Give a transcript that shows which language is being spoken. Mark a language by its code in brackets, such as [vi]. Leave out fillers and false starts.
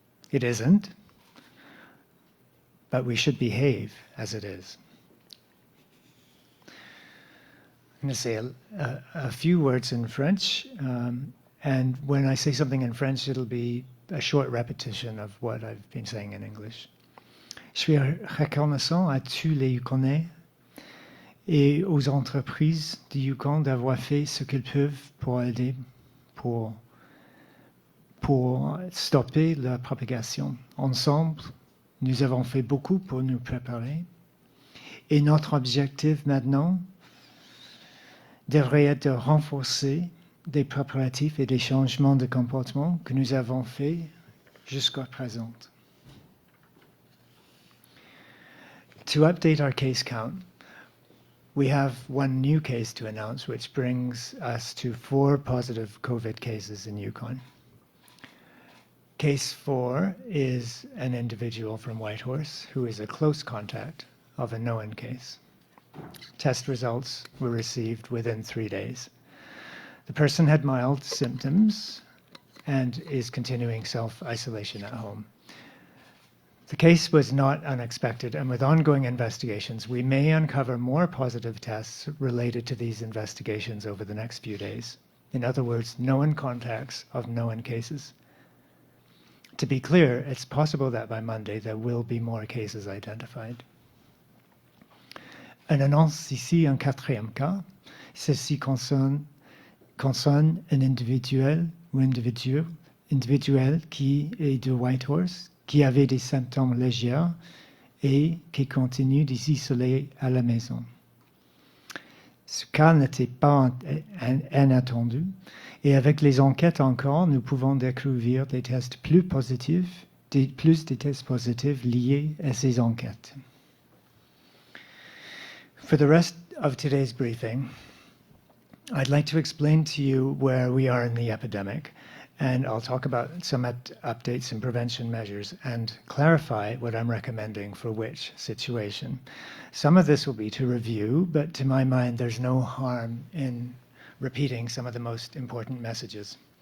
[en] It isn't, but we should behave as it is. I'm going to say a few words in French, and when I say something in French, it'll be a short repetition of what I've been saying in English. [fr] Je suis reconnaissant à tous les Yukonais et aux entreprises du Yukon d'avoir fait ce qu'ils peuvent pour aider, pour stopper la propagation. Ensemble, nous avons fait beaucoup pour nous préparer. Et notre objectif maintenant devrait être de renforcer des préparatifs et des changements de comportement que nous avons faits jusqu'à présent. [en] To update our case count, we have one new case to announce, which brings us to 4 positive COVID cases in Yukon. Case 4 is an individual from Whitehorse who is a close contact of a known case. Test results were received within 3 days. The person had mild symptoms and is continuing self-isolation at home. The case was not unexpected, and with ongoing investigations, we may uncover more positive tests related to these investigations over the next few days. In other words, known contacts of known cases. To be clear, it's possible that by Monday there will be more cases identified. [fr] On annonce ici un 4e cas. Ceci concerne un individuel ou individuel qui est de Whitehorse, qui avait des symptômes légers et qui continue de s'isoler à la maison. Ce cas n'était pas inattendu et avec les enquêtes encore, nous pouvons découvrir des tests plus positifs, plus de tests positifs liés à ces enquêtes. [en] For the rest of today's briefing, I'd like to explain to you where we are in the epidemic, and I'll talk about some updates and prevention measures and clarify what I'm recommending for which situation. Some of this will be to review, but to my mind, there's no harm in repeating some of the most important messages.